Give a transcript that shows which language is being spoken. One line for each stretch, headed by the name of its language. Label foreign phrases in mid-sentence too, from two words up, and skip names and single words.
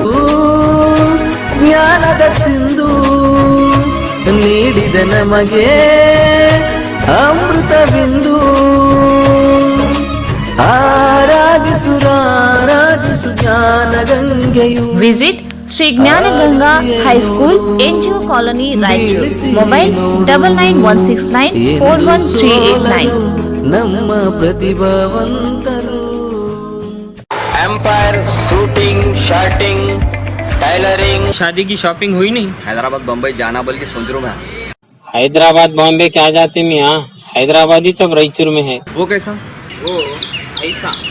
Kannada: ಜ್ಞಾನದ ಸಿಂಧು ನೀಡಿದ ನಮಗೆ ಅಮೃತ ಬಿಂದು, ಆರಾಧಿಸು ಜ್ಞಾನ ಗಂಗೆಯು. ವಿಸಿಟ್ ಶ್ರೀ ಜ್ಞಾನ ಗಂಗಾ ಹೈಸ್ಕೂಲ್, NGO ಕಾಲೋನಿ, ರಾಯಚೂರು. ಮೊಬೈಲ್ 9916941389. ನಮ್ಮ ಪ್ರತಿಭಾವಂತರು.
English: Empire suiting, shirting, tailoring.
Hindi: शादी की शॉपिंग हुई नहीं? हैदराबाद, बम्बई जाना बल्कि सोच रहा हूँ मैं. हैदराबाद बॉम्बे क्या जाते में? यहाँ हैदराबाद ही सब रायचूर में है. वो कैसा? वो ऐसा.